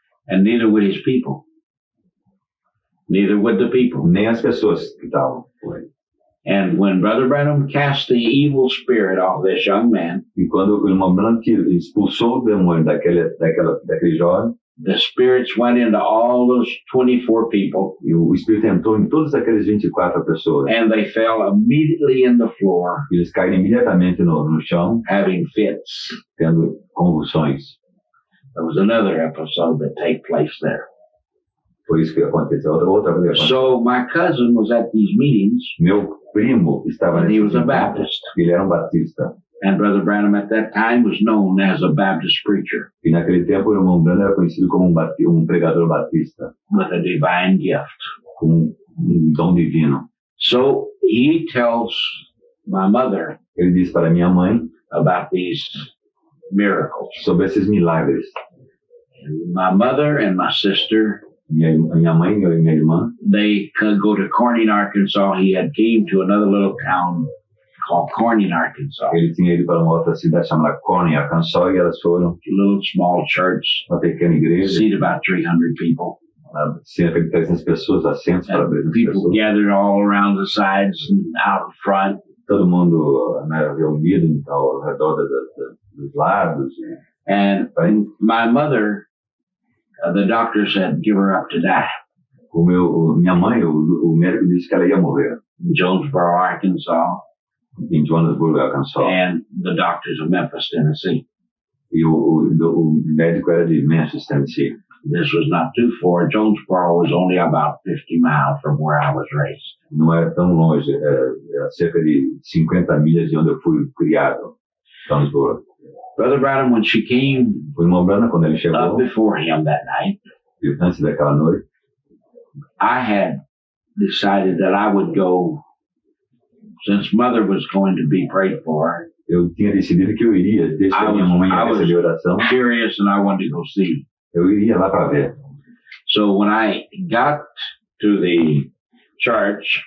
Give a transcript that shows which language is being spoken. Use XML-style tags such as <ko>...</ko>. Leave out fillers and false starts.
<en>And neither would his people. Neither would the people.</en> <pt>Nem as pessoas que estavam com ele.</pt> <en>And when Brother Branham cast the evil spirit off this young man,</en> <pt>E quando o irmão Branham expulsou o demônio daquele jovem,</pt> <en>the spirits went into all those 24 people,</en> <pt>e o espírito entrou em todas aquelas 24 pessoas.</pt> <en>and they fell immediately in the floor,</en> <pt>Eles caíram imediatamente no chão,</pt> <en>having fits.</en> <pt>tendo convulsões.</pt> <en>There was another episode that took place there.</en> <pt>Foi isso que aconteceu. Outra vez.</pt> <en>So my cousin was at these meetings,</en> <pt>Meu primo estava</pt> <en>and he was</en> <pt>nesse</pt> <en>a Baptist.</en> <pt>Ele era um batista.</pt> <en>And Brother Branham at that time was known as a Baptist preacher</en> <pt>E naquele tempo o irmão Branham era conhecido como um pregador batista,</pt> <en>with a divine gift.</en> <pt>com um dom divino.</pt> <en>So he tells my mother</en> <pt>Ele disse para minha mãe</pt> <en>about these miracles.</en> <pt>sobre esses milagres.</pt> <en>My mother and my sister,</en> <pt>Minha mãe e minha irmã,</pt> <en>they could go to Corning, Arkansas. He had came to another little town called Corning, Arkansas.</en> <pt>ele tinha ido para uma outra cidade chamada Corning, Arkansas, e elas foram</pt> <en>A little small church,</en> <pt>uma pequena igreja,</pt> <en>seat about 300 people.</en> <pt>cerca de 300 pessoas, assentos para</pt> <en>And</en> <pt>300</pt> <en>people</en> <pt>pessoas.</pt> <en>gathered all around the sides and out in front.</en> <pt>Todo mundo, né, reunido ao redor dos lados.</pt> <en>And my mother, the doctor said, give her up to die.</en> <pt>Minha mãe, o médico disse que ela ia morrer</pt> <en>In Jonesboro, Arkansas,</en> <pt>em Johannesburg, Arkansas.</pt> <en>and the doctor's of Memphis, Tennessee.</en> <pt>E o médico era de Memphis, Tennessee.</pt> <en>This was not too far. Jonesboro was only about 50 miles from where I was raised.</en> <pt>Não era tão longe, era cerca de 50 milhas de onde eu fui criado, Johannesburg.</pt> <en>Brother Branham, when she came</en> <pt>O irmão Branham, quando ele</pt> <en>up</en> <pt>chegou,</pt> <en>before him that night,</en> <pt>antes daquela noite,</pt> <en>I had decided that I would go, since Mother was going to be prayed for.</en> <pt>eu tinha decidido que eu iria, desde que a minha mamãe ia receber oração,</pt> <en>Curious, and I wanted to go see.</en> <pt>eu iria lá para ver.</pt> <en>So when I got to the church,</en>